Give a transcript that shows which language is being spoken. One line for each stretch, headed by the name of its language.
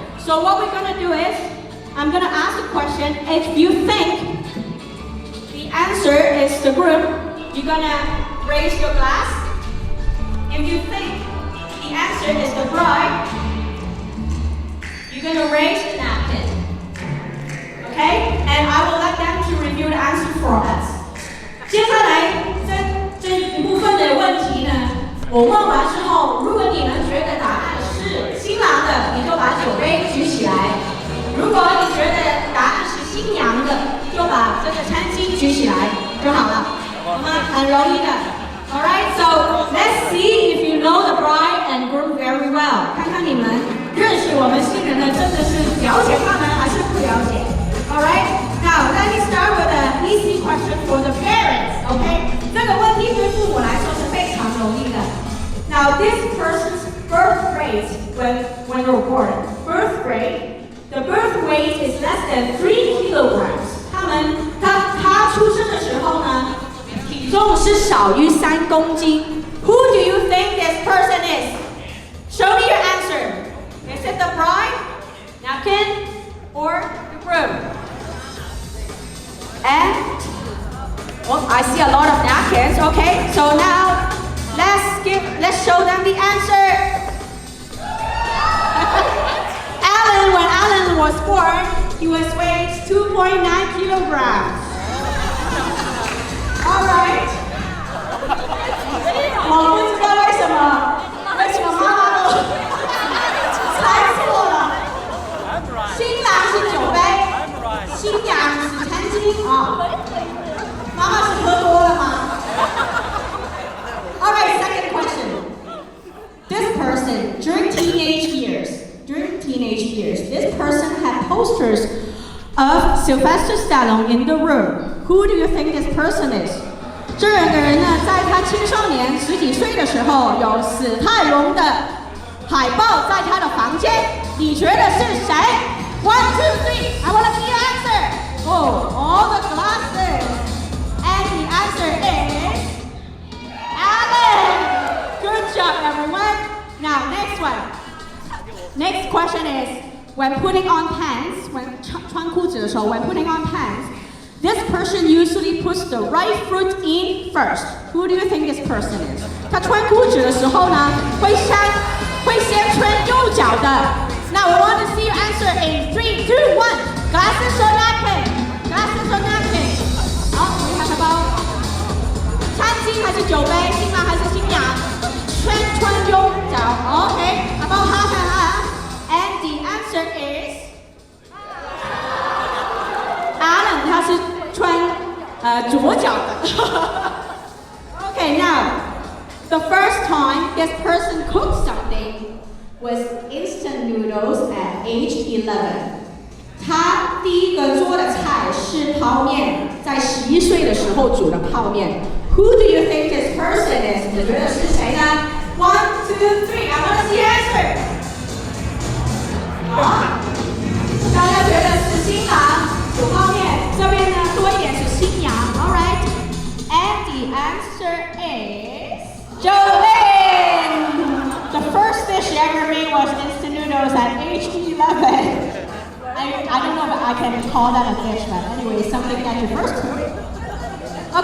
English: So what we're gonna do is, I'm gonna ask the question. If you think the answer is the groom, you're gonna raise your glass. If you think the answer is the bride, you're gonna raise the napkin. Okay? And I will let them to review the answer for us.
Chinese: 接下来这一部分的问题呢，我问完之后，如果你们觉得答案是新郎的，你就把酒杯举起来；如果你觉得答案是新娘的，就把这个餐巾举起来就好了，好吗？很容易的。
English: Alright, so let's see if you know the bride and groom very well.
Chinese: 看看你们认识我们新人的真的是了解他们还是不了解。
English: Alright, now let me start with an easy question for the parents.
Chinese: Okay, 这个问题对父母来说是非常容易的。
English: Now this person's birth rate when they're born, the birth weight is less than 3 kilograms.
Chinese: 他出生的时候呢，体重是少于3公斤。
English: Who do you think this person is? Show me your answer. Is it the bride, napkin, or the groom? And I see a lot of napkins. Okay, so now let's show them the answer. Allan, when Allan was born, he was weighed 2.9 kilograms. All right.
Chinese: 我不知道为什么妈妈都猜错了。新郎是酒杯，新娘是餐巾啊。妈妈是喝多了吗 ？
English: All right, second question. This person during teenage years, this person had posters of Sylvester Stallone in the room. Who do you think this person is?
Chinese: 这个人呢，在他青少年10几岁的时候，有史泰龙的海报在他的房间。你觉得是谁 ？
English: 1, 2, 3. I want to see your answer. Oh, all the glasses. And the answer is Allan. Good job, everyone. Now, next one. Next question is, when putting on pants, when
Chinese: 穿裤子的时候
English: when putting on pants, this person usually puts the right foot in first. Who do you think this person is?
Chinese: 他穿裤子的时候呢，会先穿右脚的。
English: Now we want to see your answer in 3, 2, 1. Glasses or napkin? Glasses or napkin?
Chinese: 好，我们看看吧。餐巾还是酒杯？新郎还是新娘？穿右脚。
English: Okay. About half and half. And the answer is Allan.
Chinese: 他是穿左脚的。
English: Okay, now the first time this person cooked something was instant noodles at age 11.
Chinese: 他第一个做的菜是泡面，在11岁的时候煮的泡面。
English: Who do you think this person is?
Chinese: 你觉得是谁呢 ？
English: 1, 2, 3. I want to see your answer.
Chinese: 好，大家觉得是新郎煮泡面，这边呢多一点是新娘。
English: All right. And the answer is Jolene. The first dish she ever made was instant noodles at age 11. I don't know about I can call that a dish, but anyway, it's something that you first cook.